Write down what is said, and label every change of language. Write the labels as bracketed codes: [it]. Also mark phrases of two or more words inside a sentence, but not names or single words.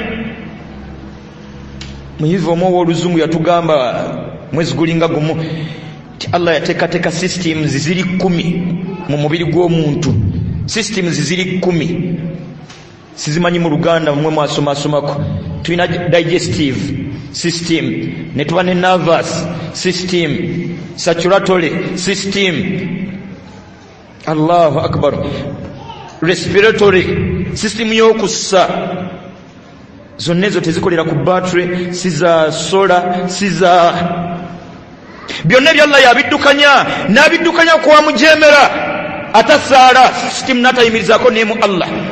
[lg] Muyivu omu ow'oluzungu yatugamba mwezi gulinga gumu ti Allah yateekateeka systems ziri 10 mu mubiri gw'omuntu. Systems ziri 10. Sizimanyi mu Luganda mwe mwasomasomako. Tulina [en] digestive system, [lg] ne tuba ne [en] nervous system, circulatory system. [ar] الله أكبر. [en] Respiratory system [lg] y'okussa. Zonna ezo tezikolera ku battery, siza solar, siza byonna ebya Allah yabiddukanya n'abiddukanya kwa mujemera atasaala system n'atayimirizako n'emu Allah.